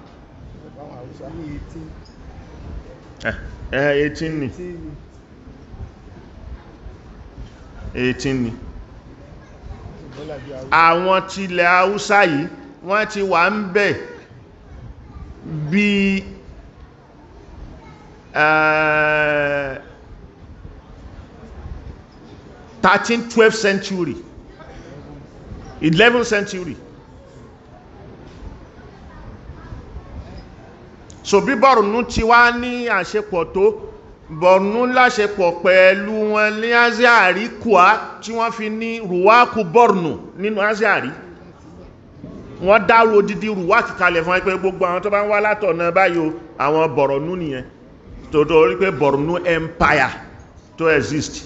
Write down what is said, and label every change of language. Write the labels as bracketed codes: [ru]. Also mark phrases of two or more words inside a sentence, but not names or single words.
[yo] 18 ni. 18 ni. Àwọn tilẹ̀ Haúsá yìí wọ́n ti wà ń bẹ̀ bí [en] 13th 12th century 11th century. [yo] So bí Borno ti wá ní àṣepọ̀ tó, Borno láṣepọ̀ pẹ̀lú wọn ní Aziari Kwa tí wọ́n fi ní Ruwaku Borno nínú Aziari. Wọ́n dárò odidi Ruwaku kalẹ̀ fún ẹgbẹ́ gbogbo àwọn tó bá ń wá látọ̀nà báyìí àwọn Borno nìyẹn, tó rí pé Borno empire tó exist.